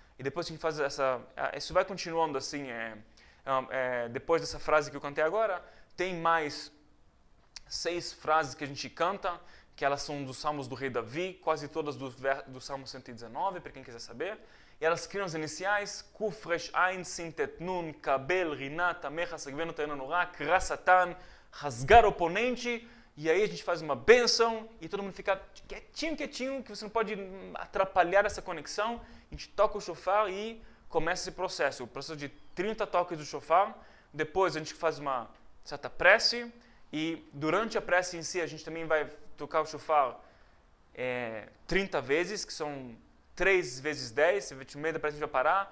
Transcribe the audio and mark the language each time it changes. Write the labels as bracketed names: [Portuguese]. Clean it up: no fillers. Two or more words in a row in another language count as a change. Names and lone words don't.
[Portuguese] E depois a gente faz isso vai continuando assim, é depois dessa frase que eu cantei agora, tem mais 6 frases que a gente canta, que elas são dos Salmos do Rei Davi, quase todas do Salmo 119, para quem quiser saber. E elas criam as iniciais, [Hebrew] קוף, ריש, עין, שין, טית, נון, קבל, רנת, עמך, שגבנו, טהרנו, נורא, קרע שטן, [Portuguese] rasgar o oponente, e aí a gente faz uma bênção e todo mundo fica quietinho, quietinho, que você não pode atrapalhar essa conexão. A gente toca o shofar e começa esse processo, o processo de 30 toques do shofar. Depois a gente faz uma certa prece e durante a prece em si a gente também vai tocar o shofar 30 vezes, que são 3 vezes 10, no meio da prece a gente vai parar.